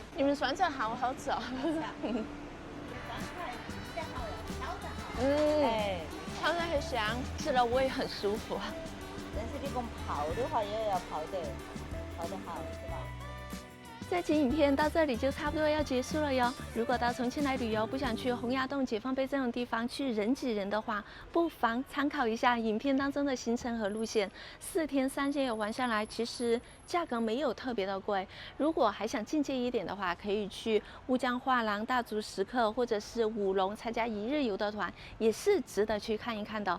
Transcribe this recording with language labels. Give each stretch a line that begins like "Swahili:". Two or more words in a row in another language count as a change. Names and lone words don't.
Chinese: 你們酸菜好好吃哦！炒得很香，吃了胃很舒服。但是你講泡的話，也要泡得好，是吧？這期影片到這裡就差不多要結束了喲。如果到重慶來旅遊，不想去洪崖洞、解放碑這種地方去人擠人的話，不妨參考一下影片當中的行程和路線。4天3夜玩下來，其實價格沒有特別的貴。如果還想進階一點的話，可以去烏江畫廊、大足石刻或者是武隆參加1日遊的團，也是值得去看一看的。